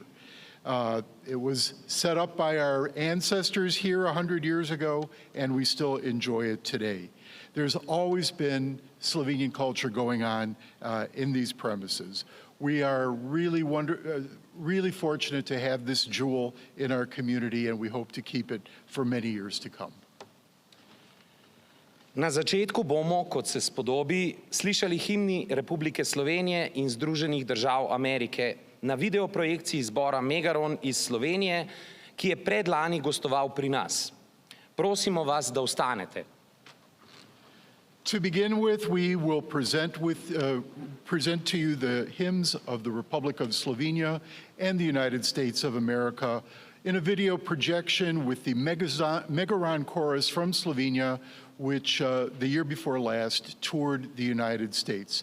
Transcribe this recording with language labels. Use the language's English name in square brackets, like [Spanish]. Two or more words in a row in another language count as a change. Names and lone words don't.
[English] It was set up by our ancestors here 100 years ago, and we still enjoy it today. There's always been Slovenian culture going on in these premises. We are really fortunate to have this jewel in our community, and we hope to keep it for many years to come. [Slovenian] Na začetku bomo, kot se spodobi, slišali himni Republike Slovenije in Združenih držav Amerike na videoprojekciji zbora Megaron iz Slovenije, ki je predlani gostoval pri nas. Prosimo vas, da ostanete. [English] To begin with, we will present to you the hymns of the Republic of Slovenia and the United States of America in a video projection with the Megaron Chorus from Slovenia, which the year before last toured the United States.